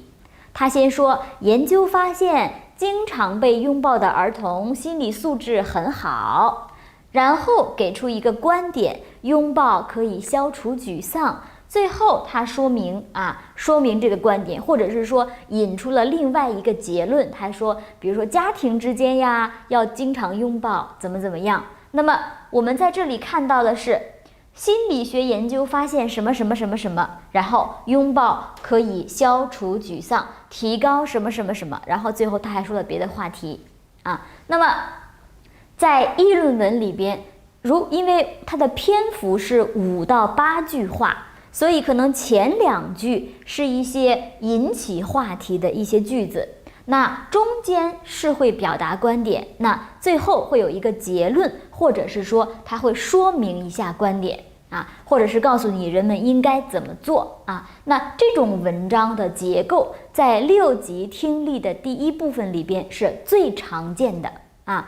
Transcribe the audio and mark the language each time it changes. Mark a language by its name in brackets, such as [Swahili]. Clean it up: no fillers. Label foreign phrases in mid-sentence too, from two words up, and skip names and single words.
[Chinese] 他先說，研究發現經常被擁抱的兒童心理素質很好，然後給出一個觀點，擁抱可以消除沮喪。最後他說明這個觀點，或者是說引出了另外一個結論。他說，比如說家庭之間呀，要經常擁抱，怎麼樣。那麼我們在這裡看到的是，心理學研究發現什麼什麼什麼什麼，然後擁抱可以消除沮喪，提高什麼什麼什麼，然後最後他還說了別的話題啊。那麼在議論文裡邊，因為它的篇幅是5到8句話，所以可能前2句是一些引起話題的一些句子，那中間是會表達觀點，那最後會有一個結論，或者是說它會說明一下觀點啊，或者是告訴你人們應該怎麼做啊。那這種文章的結構在6級聽力的第一部分裡邊是最常見的啊。